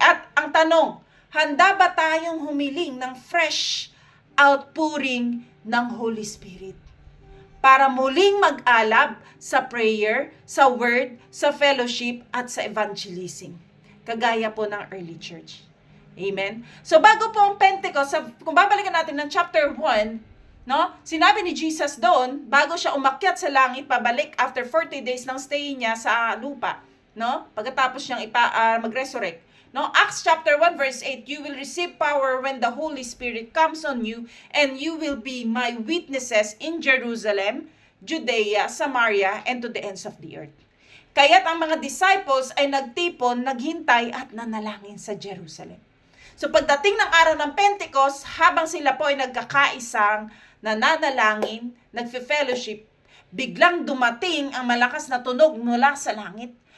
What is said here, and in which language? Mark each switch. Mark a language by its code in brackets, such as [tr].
[tl] At ang tanong, handa ba tayong humiling ng fresh outpouring ng Holy Spirit para muling mag-alab sa prayer, sa word, sa fellowship, at sa evangelism, kagaya po ng early church? Amen? So bago po ang Pentecost, kung babalikan natin ng chapter 1, no, sinabi ni Jesus doon, bago siya umakyat sa langit, pabalik after 40 days ng stay niya sa lupa, no, pagkatapos niyang mag-resurrect. [en] No, Acts chapter 1 verse 8, you will receive power when the Holy Spirit comes on you, and you will be my witnesses in Jerusalem, Judea, Samaria, and to the ends of the earth. [tl] Kaya't ang mga disciples ay nagtipon, naghintay at nanalangin sa Jerusalem. So pagdating ng araw ng Pentecost, habang sila po ay nagkakaisang nananalangin, nagfe-fellowship, biglang dumating ang malakas na tunog mula sa langit.